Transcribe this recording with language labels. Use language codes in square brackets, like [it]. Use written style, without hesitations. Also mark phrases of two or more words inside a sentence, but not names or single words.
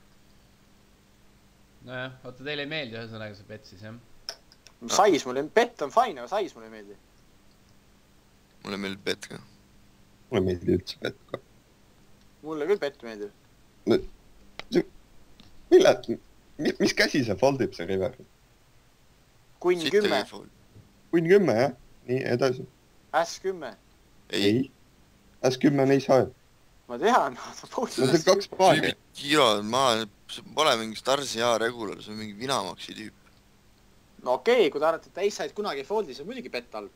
[et] Nojah, oota, teile ei meeldi ühesõnaga see bet siis, jah? Sais mulle, bet on fine, aga sais mulle ei meeldi. Mulle meeldib bet ka. Mulle meeldib üldse bet ka. Mulle küll bet meeldib. Mis käsi see foldib see river? Queen 10. Queen 10, jah? Nii, edasi. S10. Ei. S10 on [en] Ace high. [et] Ma tean. No see on 2 paari. Kilo, see pole mingi Starsi hea regular, see on mingi Vinamaxi tüüp. No okei, kui ta arvata, et [en] Ace high [et] kunagi ei foldi, see on muidugi bet all.